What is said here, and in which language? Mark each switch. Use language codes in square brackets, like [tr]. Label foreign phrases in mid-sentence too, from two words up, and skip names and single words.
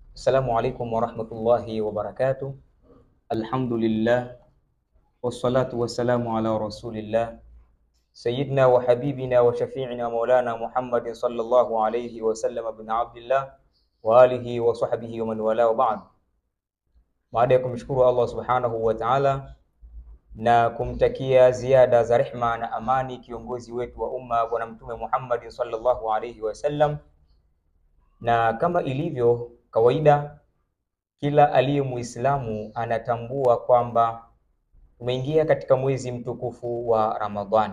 [ar] السلام عليكم ورحمة الله وبركاته. الحمد لله والصلاة والسلام على رسول الله سيدنا وحبيبنا وشفيعنا مولانا محمد صلى الله عليه وسلم ابن عبد الله وعلى آله وصحبه ومن والاه وبعد. [sw] Baada ya kumshukuru Allah [ar] سبحانه وتعالى [sw] na kumtakia ziada za rehma na amani kiongozi wetu wa umma bwana mtume Muhammad [ar] صلى الله عليه وسلم, [sw] na kama ilivyo kawaida, kila aliye Muislamu anatambua kwamba umeingia katika mwezi mtukufu wa Ramadhani.